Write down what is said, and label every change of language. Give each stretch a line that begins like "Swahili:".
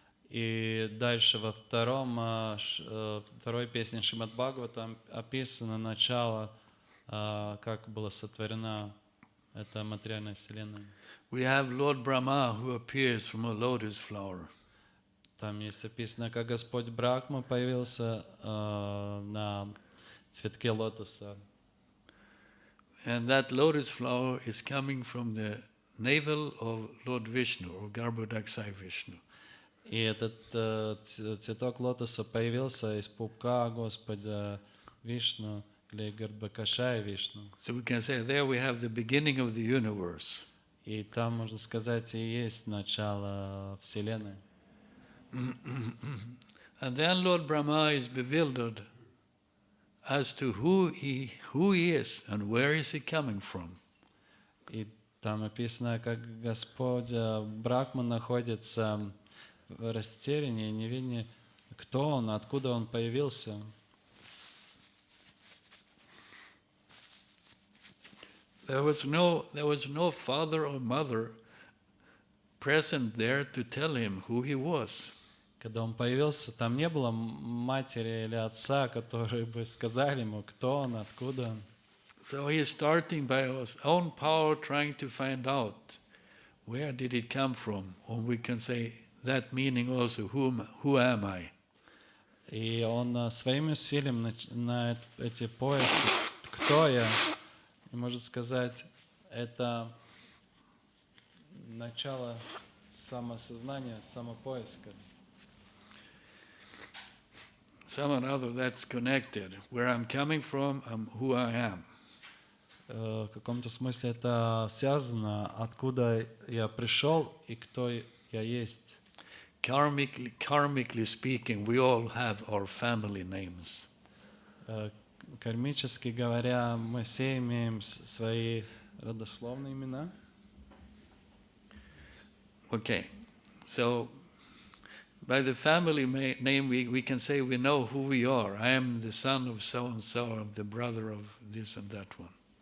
Russian: И дальше во второй песне Шримад Бхагаватам описано начало, как была сотворена эта материальная вселенная.
English: We have Lord Brahma who appears from a lotus flower.
Russian: Там есть описано, как Господь Брахма появился на цветке лотоса.
English: And that lotus flower is coming from the navel of Lord Vishnu, or Garbhodakshai Vishnu.
Russian: И этот цветок лотоса появился из пупка Господа Вишну или Гарбхакашая Вишну.
English: So we can say there we have the beginning of the universe.
Russian: И там, можно сказать, и есть начало Вселенной.
English: And then Lord Brahma is bewildered as to who he is and where is he coming from.
Russian: И там описано, как Господь Брахма находится в растерянии, неведении, кто он, откуда он появился.
English: There was no father or mother present there to tell him who he was.
Russian: Когда он появился, там не было матери или отца, которые бы сказали ему, кто он, откуда он.
English: So he is starting by his own power, trying to find out where did it come from, or we can say that meaning also, who am I?
Russian: И он своим усилием начинает эти поиски, кто я, и может сказать, это начало самосознания, самопоиска.
English: Somehow or other that's connected. Where I'm coming from, who I am.
Russian: В каком-то смысле это связано, откуда я пришел и кто я есть.
English: Karmically speaking, we all have our family names.
Russian: Кармически говоря, мы все имеем свои родословные имена.
English: Okay, so by the family name we can say we know who we are. I am the son of so-and-so, I'm the brother of this and that one.